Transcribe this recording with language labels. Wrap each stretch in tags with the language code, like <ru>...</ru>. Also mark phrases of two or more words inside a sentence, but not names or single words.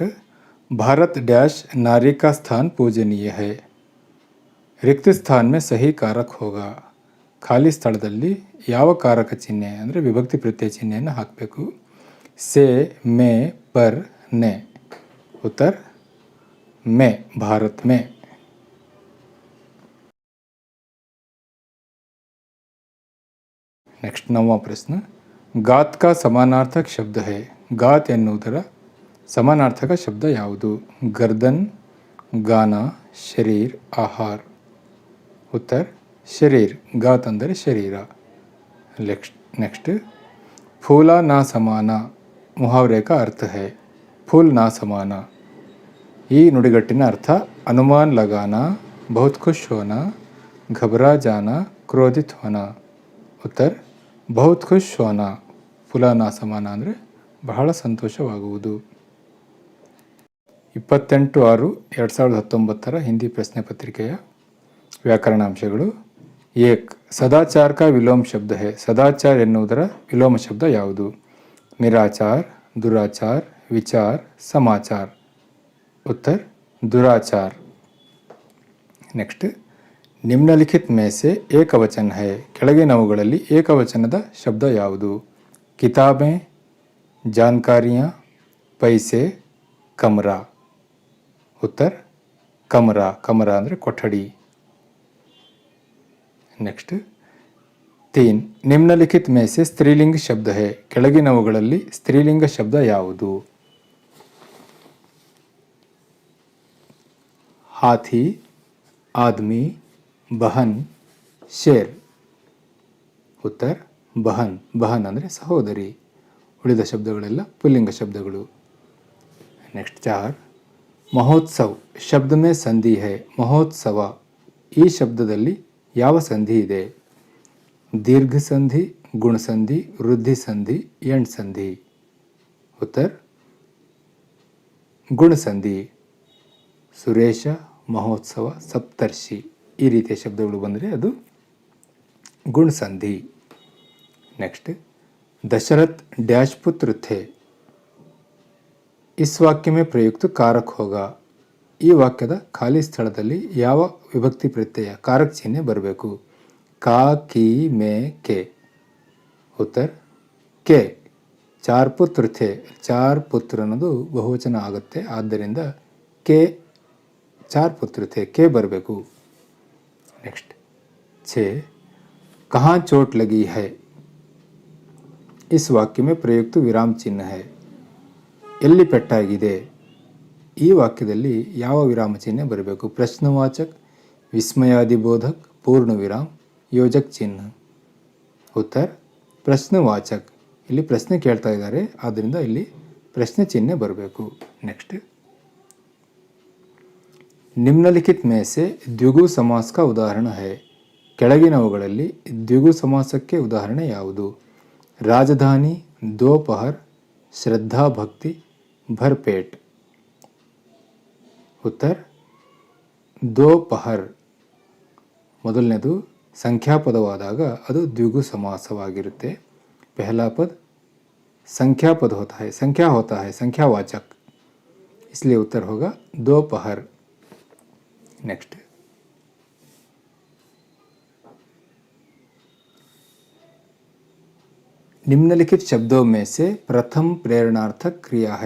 <hi>भारत डैश नारी का स्थान पूजनीय है। रिक्त स्थान में सही कारक होगा।</hi> <kn>ಖಾಲಿ ಸ್ಥಳದಲ್ಲಿ ಯಾವ ಕಾರಕ ಚಿಹ್ನೆ ಅಂದರೆ ವಿಭಕ್ತಿ ಪ್ರತ್ಯಯ ಚಿಹ್ನೆಯನ್ನು ಹಾಕಬೇಕು?</kn> <hi>से, में, पर, ने। उत्तर में, भारत में। नेक्स्ट 9वां प्रश्न। गात का समानार्थक शब्द है।</hi> <kn>गात ಎನ್ನುವುದರ ಸಮಾನಾರ್ಥಕ ಶಬ್ದ ಯಾವುದು?</kn> <hi>गर्दन, गाना, शरीर, आहार। उत्तर शरीर। गात</hi> <kn>ಅಂದರೆ ಶರೀರ।</kn> <hi>नेक्स्ट फूला ना समाना मुहावरे का अर्थ है। फूल ना समाना</hi> <kn>ಈ ನುಡಿಗಟ್ಟಿನ ಅರ್ಥ</kn> <hi>ಅನುಮಾನ लगाना, बहुत खुश होना, घबरा जाना, क्रोधित होना। उत्तर बहुत खुश होना। फूला ना समाना</hi> <kn>ಅಂದರೆ ಬಹಳ ಸಂತೋಷವಾಗುವುದು। 28/6/2019 ಹಿಂದಿ ಪ್ರಶ್ನೆ ಪತ್ರಿಕೆಯ ವ್ಯಾಕರಣಾಂಶಗಳು।</kn> <hi>एक सदाचार का विलोम शब्द है।</hi> <kn>सदाचार ಎನ್ನುವುದರ ವಿಲೋಮ ಶಬ್ದ ಯಾವುದು?</kn> <hi>निराचार, दुराचार, विचार, समाचार। उत्तर दुराचार। नेक्स्ट निम्नलिखित में से ಏಕವಚನ है।</hi> <kn>ಕೆಳಗಿನವುಗಳಲ್ಲಿ ಏಕವಚನದ ಶಬ್ದ ಯಾವುದು?</kn> <hi>किताबें, जानकारियाँ, पैसे, कमरा। उत्तर कमरा। कमरा</hi> <kn>ಅಂದರೆ ಕೊಠಡಿ।</kn> <hi>नेक्स्ट 3 निम्नलिखित में से स्त्रीलिंग शब्द है।</hi> <kn>ಕೆಳಗಿನವುಗಳಲ್ಲಿ ಸ್ತ್ರೀಲಿಂಗ ಶಬ್ದ ಯಾವುದು?</kn> <hi>हाथी, आदमी, बहन, शेर। उत्तर बहन। बहन</hi> <kn>ಅಂದರೆ ಸಹೋದರಿ। ಉಳಿದ ಶಬ್ದಗಳೆಲ್ಲ ಪುಲ್ಲಿಂಗ ಶಬ್ದಗಳು।</kn> <hi>नेक्स्ट 4 महोत्सव शब्द में संधि है।</hi> <kn>महोत्सವ ಈ ಶಬ್ದದಲ್ಲಿ ಯಾವ ಸಂಧಿ ಇದೆ?</kn> <hi>दीर्घ संधि, गुण संधि, वृद्धि संधि, एंड संधि। उत्तर गुण संधि।</hi> <kn>ಸುರೇಶ, ಮಹೋತ್ಸವ, ಸಪ್ತರ್ಷಿ ಈ ರೀತಿಯ ಶಬ್ದಗಳು ಬಂದರೆ ಅದು</kn> <hi>गुण संधि। नेक्स्ट दशरथ डैश पुत्र थे। इस वाक्य में प्रयुक्त कारक होगा।</hi> <kn>ಈ ವಾಕ್ಯದ ಖಾಲಿ ಸ್ಥಳದಲ್ಲಿ ಯಾವ ವಿಭಕ್ತಿ ಪ್ರತ್ಯಯ ಕಾರಕ ಚಿಹ್ನೆ ಬರಬೇಕು?</kn> <hi>का, की, में, के। उत्तर के। 4 पुत्र थे। 4 पुत्र</hi> <kn>ಅನ್ನೋದು ಬಹುವಚನ ಆಗುತ್ತೆ, ಆದ್ದರಿಂದ</kn> <hi>के 4 पुत्र थे के ಬರಬೇಕು। नेक्स्ट 6 कहाँ चोट लगी है। इस वाक्य में प्रयुक्त विराम चिन्ह है।</hi> <kn>ಎಲ್ಲಿ ಪೆಟ್ಟಾಗಿದೆ? ಈ ವಾಕ್ಯದಲ್ಲಿ ಯಾವ ವಿರಾಮ ಚಿಹ್ನೆ ಬರಬೇಕು? ಪ್ರಶ್ನವಾಚಕ, ವಿಸ್ಮಯಾದಿ ಬೋಧಕ, ಪೂರ್ಣ ವಿರಾಮ, ಯೋಜಕ ಚಿಹ್ನ। ಉತ್ತರ ಪ್ರಶ್ನವಾಚಕ। ಇಲ್ಲಿ ಪ್ರಶ್ನೆ ಕೇಳ್ತಾ ಇದ್ದಾರೆ, ಆದ್ದರಿಂದ ಇಲ್ಲಿ ಪ್ರಶ್ನೆ ಚಿಹ್ನೆ ಬರಬೇಕು।</kn> <hi>ನೆಕ್ಸ್ಟ್ निम्नलिखित में से द्विगु समास का उदाहरण है।</hi> <kn>ಕೆಳಗಿನವುಗಳಲ್ಲಿ ದ್ವಿಗು ಸಮಾಸಕ್ಕೆ ಉದಾಹರಣೆ ಯಾವುದು?</kn> <hi>ರಾಜಧಾನಿ, दोपहर, श्रद्धा भक्ति, भरपेट। उत्तर दोपहर।</hi> <kn>ಮೊದಲನೇದು ಸಂಖ್ಯಾಪದವಾದಾಗ ಅದು ದ್ವಿಗು ಸಮಾಸವಾಗಿರುತ್ತೆ।</kn> <hi>पहला पद संख्यापद होता है, संख्या होता है, संख्यावाचक, इसलिए उत्तर होगा दोपहर। नेक्स्ट निम्नलिखित शब्दों में से प्रथम प्रेरणार्थक क्रिया है।</hi>